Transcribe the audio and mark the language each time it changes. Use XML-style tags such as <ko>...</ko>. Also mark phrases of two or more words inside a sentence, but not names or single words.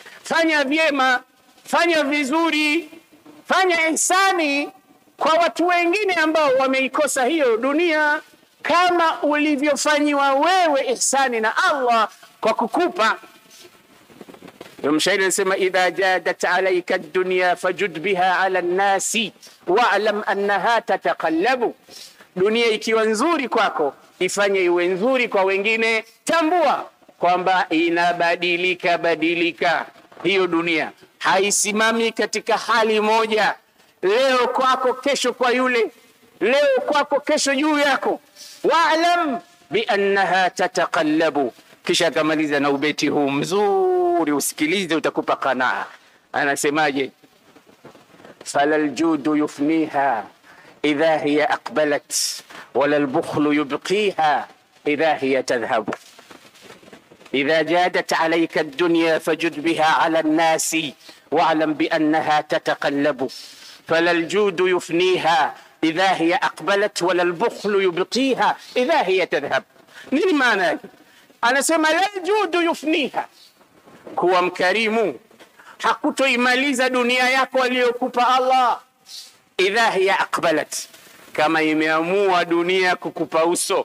<sw>Fanya vyema, fanya vizuri, fanya ihsani kwa watu wengine ambao wameikosa hiyo dunia kama ulivyofanyiwa wewe ihsani na Allah kwa kukupa. Mshairi anasema</sw> <ar>إذا جادت عليك الدنيا فجد بها على الناس واعلم أنها تتقلب.</ar> <sw>Dunia ikiwa nzuri kwako, ifanye iwe nzuri kwa wengine. Tambua kwamba inabadilika badilika. Hiyo dunia haisimami katika hali moja. Leo kwako, kesho kwa yule. Leo kwako, kesho juu yako.</sw> <ar>واعلم بأنها تتقلب.</ar> <sw>Kisha kamaliza na ubeti huu mzuri, usikilize utakupa qanaa. Anasemaje?</sw> <ar>فلا الجود يفنيها إذا هي أقبلت ولا البخل يبقيها إذا هي تذهب. إذا جادت عليك الدنيا فجد بها على الناس واعلم بأنها تتقلب. فلا الجود يفنيها إذا هي أقبلت ولا البخل يبقيها إذا هي تذهب.</ar> <sw>Nini maana yake? Anasema</sw> <ar>لا الجود يفنيها,</ar> <sw>kuwa mkarimu hakutoimaliza dunia yako aliyokupa Allah.</sw> <ar>إذا هي أقبلت,</ar> <sw>kama imeamua dunia kukupa uso.</sw>